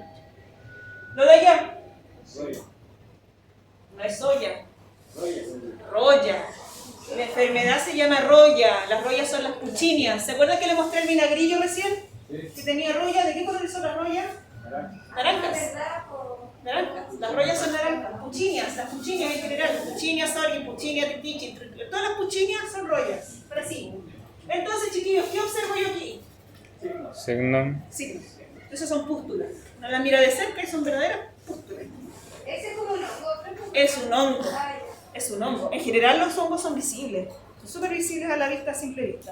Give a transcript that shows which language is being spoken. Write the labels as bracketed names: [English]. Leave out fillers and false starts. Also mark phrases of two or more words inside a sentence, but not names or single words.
[Spanish] Lo de allá no es soya, roya. La enfermedad se llama roya. Las royas son las puchinias. ¿Se acuerdan que le mostré el vinagrillo recién? Que tenía roya. ¿De qué colores son las royas? Naranjas. ¿Verdad? O- Naranjas. Las royas son naranjas. Puchinias. Las puchinias en general. Puchinia sorgi, puchinia titichi. Todas las puchinias son royas. Pero sí. Entonces, chiquillos, ¿qué observo yo aquí? Signo. Signos. Esas son pústulas. Uno las mira de cerca y son verdaderas pústulas. Ese es como un hongo. Es un hongo. Ah, ya. Es un hongo. En general los hongos son visibles. Son súper visibles a la vista, a simple vista.